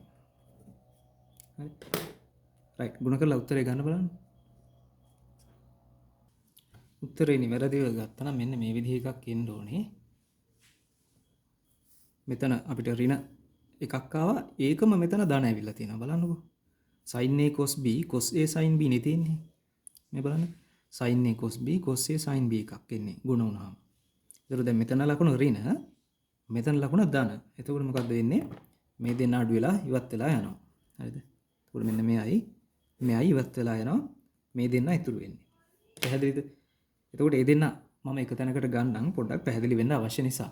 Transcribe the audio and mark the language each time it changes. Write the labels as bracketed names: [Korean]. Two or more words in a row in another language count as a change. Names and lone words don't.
[Sinhala] හරි. රයිට්. ගුණ කරලා උත්තරේ ගන්න බලන්න. උත්තරේ නිවැරදිව ගත්තා නම් මෙන්න මේ විදිහ එකක් එන්න ඕනේ. මෙතන අපිට ඍණ එකක් ආවා. ඒකම මෙතන ධන ඇවිල්ලා තියෙනවා. බලන්නකෝ. [English] sin a cos b cos a sin b [Sinhala] නේ තියෙන්නේ. මේ බලන්න. [English] sin a cos b cos a sin b [Sinhala] එකක් එන්නේ ගුණ වුණාම. ඒතර දැන් මෙතන ලකුණ ඍණ මෙතන ලකුණ ධන. එතකොට මොකද්ද වෙන්නේ? මේ දෙන්න අඩු වෙලා ඉවත් වෙලා යනවා. හරිද? එතකොට මෙන්න මෙයයි ඉවත් වෙලා යනවා. මේ දෙන්න ඉතුරු වෙන්නේ. පැහැදිලිද? එතකොට මේ දෙන්න මම එක තැනකට ගන්නම් පොඩ්ඩක් පැහැදිලි වෙන්න අවශ්‍ය නිසා.